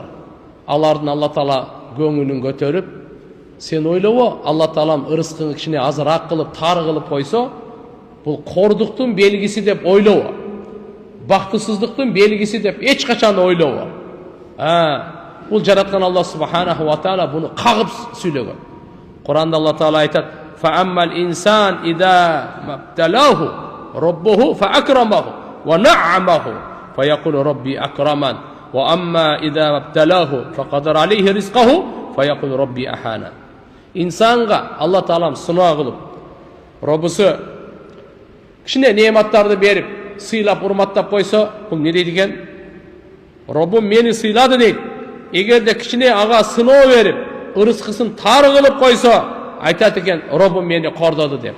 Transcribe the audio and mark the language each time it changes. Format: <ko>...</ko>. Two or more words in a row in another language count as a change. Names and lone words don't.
<ky>Алардын Алла Таала көңүлүн көтөрүп, сен ойлобо, Алла Таалам ырыскыңы кичине азыраак кылып, тар кылып койсо, бул кордуктун белгиси деп ойлобо. Бактысыздыктын белгиси деп эч качан ойлобо. Бул жараткан Алла</ky> <ar>سبحانه وتعالى</ar> <ky>буну кагып сүйлөгөн. Куранда Алла Таала айтат,</ky> <ar>"فأما الإنسان إذا ما ابتلاه ربه فأكرمه ونعمه فيقول ربي أكرمن وأما إذا ما ابتلاه فقدر عليه رزقه فيقول ربي أهانن".</ar> <ky>Инсанга Алла Таалам сыноо кылып, Роббусу кичине неаматтарды берип, сыйлап, урматтап койсо, бул не дейт экен? Роббум мени сыйлады дейт. Эгерде кичине ага сыноо берип, ырыскысын тар кылып койсо, айтат экен, Роббум мени кордоду деп.</ky>